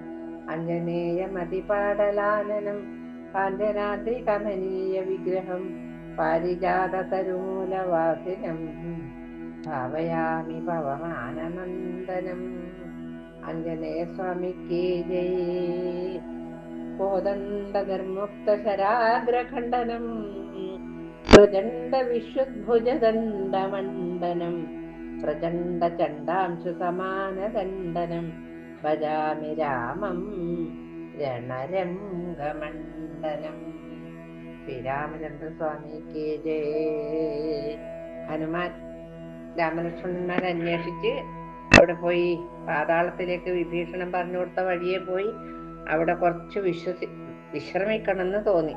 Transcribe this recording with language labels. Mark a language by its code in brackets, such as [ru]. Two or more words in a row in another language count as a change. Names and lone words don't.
[sa] अञ्जनेयमतिपाटलाननं काञ्चनाद्रिकमनीय विग्रहं पारिजाततरुमूलवासिनं भावयामि पवमाननन्दनम् [hi] आञ्जनेयस्वामिके जय [sa] कोदण्डनिर्मुक्तशराग्रखण्डनं प्रचण्डविश्वद्भुजदण्डमण्डनं प्रचण्डचण्डांशुसमानदण्डनं भजामि रामं രണരംഗമണ്ഡലം. [ml] ശ്രീരാമചന്ദ്രസ്വാമിക്ക് ജയ. ഹനുമാൻ രാമലക്ഷ്മണന്മാരെ അന്വേഷിച്ച് അവിടെ പോയി പാതാളത്തിലേക്ക് വിഭീഷണൻ പറഞ്ഞു കൊടുത്ത വഴിയെ പോയി അവിടെ കുറച്ച് വിശ്രമിക്കണമെന്ന് തോന്നി.